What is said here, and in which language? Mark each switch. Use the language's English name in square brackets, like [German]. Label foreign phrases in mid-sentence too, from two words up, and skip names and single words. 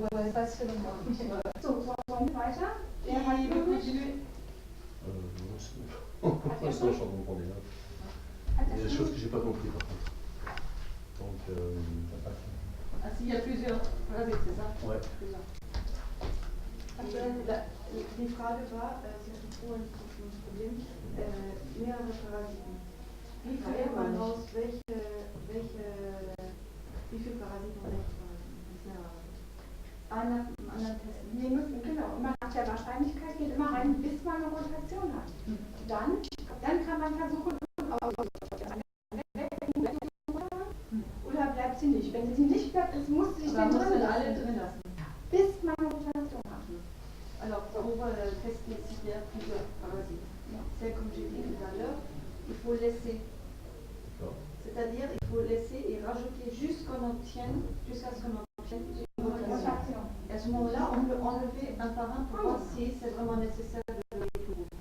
[French] Ouais, pas selon moi. [German] So, wollen wir weiter? Wer hat [French] Qui veut [German] übrig? [French] continuer? Moi, pour l'instant, je suis en train de prendre des notes. Il y a des choses que j'ai pas compris par contre. Donc, Ah, s'il y a plusieurs parasites, c'est ça? ouais. Plusieurs. [German] Die Frage war, Sie hatten vorhin ein Problem, mehrere Parasiten. Wie findet man raus, wie viele Parasiten und welche Parasiten? Einer nach dem anderen testen. Wir müssen, genau, immer nach der Wahrscheinlichkeit geht immer rein, bis man eine Rotation hat. Dann kann man versuchen, oder bleibt sie nicht. Wenn sie nicht bleibt, es muss sich Man dann muss drin dann alle lassen, drin lassen. bis man eine Rotation hat. [French] Alors, pour tester s'il y a plusieurs parasites, c'est comme j'ai dit tout à l'heure, il faut laisser. C'est-à-dire, il faut laisser et rajouter jusqu'à ce qu'on obtienne une rotation. Rotation. Et à ce moment-là, on peut enlever un par un pour voir si c'est vraiment nécessaire de le tout.